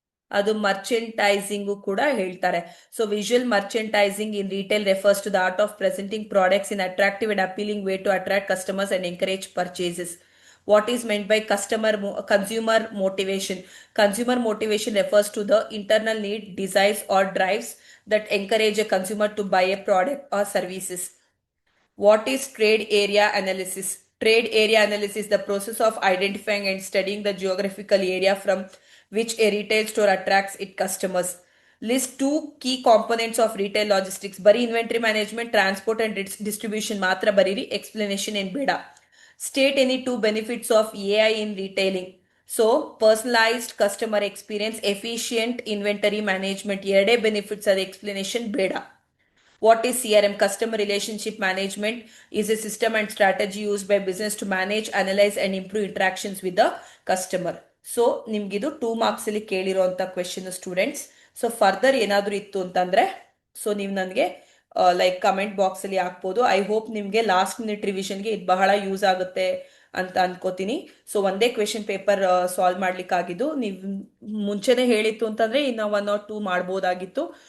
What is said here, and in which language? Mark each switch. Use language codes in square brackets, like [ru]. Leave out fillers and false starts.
[kn] ಅದು ಮರ್ಚೆಂಟೈಸಿಂಗು ಕೂಡ ಹೇಳ್ತಾರೆ. [en] So visual merchandising in retail refers to the art of presenting products in attractive and appealing way to attract customers and encourage purchases. What is meant by consumer motivation? Consumer motivation refers to the internal need, desires or drives that encourage a consumer to buy a product or services. What is trade area analysis? Trade area analysis is the process of identifying and studying the geographical area from which a retail store attracts its customers. List 2 key components of retail logistics. [kn] Bari [en] inventory management, transport and distribution [kn] matra bariri, explanation in beda. [en] State any 2 benefits of AI in retailing. So personalized customer experience, efficient inventory management, [kn] ಎರಡೇ benefits ಅದ explanation ಬೇಡ. [en] What is CRM? Customer Relationship Management is a system and strategy used by business to manage, analyze and improve interactions with the customer. [kn] So ನಿಮ್ಗಿದು 2 marks ಅಲ್ಲಿ ಕೇಳಿರುವಂತ question students. So further ಏನಾದರೂ ಇತ್ತು ಅಂತಂದ್ರೆ so ನೀವು ನನಗೆ like comment box ಅಲ್ಲಿ ಹಾಕ್ಬೋದು. I hope ನಿಮ್ಗೆ last minute ರಿವಿಷನ್ಗೆ ಇದು ಬಹಳ ಯೂಸ್ ಆಗುತ್ತೆ ಅಂತ ಅನ್ಕೋತೀನಿ. ಸೊ ಒಂದೇ ಕ್ವೆಶನ್ ಪೇಪರ್ ಸಾಲ್ವ್ ಮಾಡ್ಲಿಕ್ಕಾಗಿದ್ದು, ನೀವು ಮುಂಚೆನೆ ಹೇಳಿತ್ತು ಅಂತಂದ್ರೆ ಇನ್ನ 1 or 2 ಮಾಡ್ಬೋದಾಗಿತ್ತು.